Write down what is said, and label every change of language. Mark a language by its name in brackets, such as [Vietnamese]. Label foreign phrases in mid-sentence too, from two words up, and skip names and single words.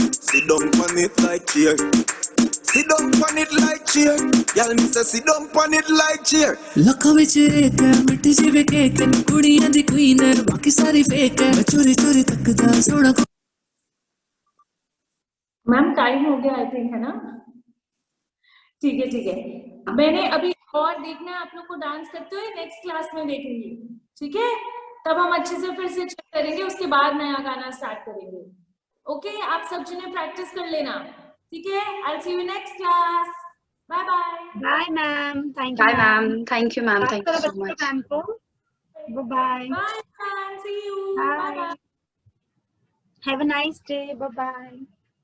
[English] Sit down on it like chair. Sit down on it like chair. Y'all me say sit down on it like chair. [Punjabi] ਲੱਖਾਂ ਵਿੱਚ ਇੱਕ ਹੈ ਮਿੱਟੀ ਜਿਵੇਂ ਕੇਕ ਹੈ ਕੁੜੀਆਂ ਦੀ ਕੁਈਨ ਹੈ ਬਾਕੀ ਸਾਰੀ ਫੇਕ ਹੈ ਮੈਂ ਚੋਰੀ ਚੋਰੀ ਤੱਕਦਾ ਸੋਨਾ [English] ma'am time [Hindi] हो गया [English] I think, [Hindi] है ना? ठीक है। मैंने अभी और देखना है आप लोग को डांस करते हुए, [English] next class [Hindi] में देखेंगे, ठीक है? तब हम अच्छे से फिर से चेक करेंगे, उसके बाद नया गाना स्टार्ट करेंगे। ओके, आप सब जने प्रैक्टिस कर लेना, ठीक है? [English] I will see you next class. bye bye. bye ma'am, thank you Bye, ma'am. Thank you, ma'am. Thank you so much. [Hindi] मैम को बाय [English] bye, see you, Bye. bye bye. have a nice day, bye bye.